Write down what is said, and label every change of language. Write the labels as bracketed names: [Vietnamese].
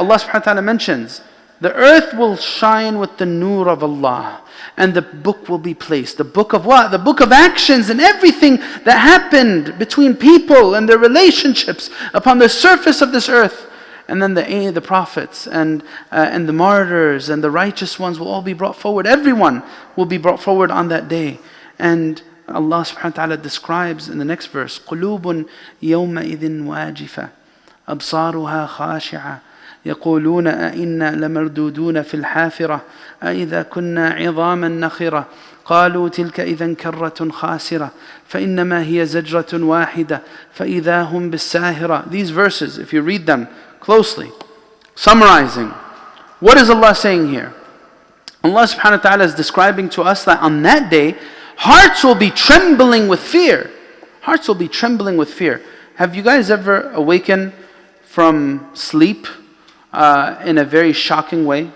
[English] Allah subhanahu wa ta'ala mentions the earth will shine with the nur of Allah, and the book will be placed. The book of what? The book of actions and everything that happened between people and their relationships upon the surface of this earth. And then the prophets and the martyrs and the righteous ones will all be brought forward. Everyone will be brought forward on that day. And Allah subhanahu wa ta'ala describes in the next verse, [Arabic] قُلُوبٌ يَوْمَئِذٍ وَاجِفَةٌ أَبْصَارُهَا خَاشِعَةٌ يَقُولُونَ أَإِنَّا لَمَرْدُودُونَ فِي الْحَافِرَةِ أَإِذَا كُنَّا عِظَامًا نَخِرَةً قالوا تلك إذا كرة خاسرة فإنما هي زجرة واحدة فإذا هم بالساهرة. [English] These verses, if you read them closely, summarizing, what is Allah saying here? Allah subhanahu wa ta'ala is describing to us that on that day, hearts will be trembling with fear. Hearts will be trembling with fear. Have you guys ever awakened from sleep in a very shocking way?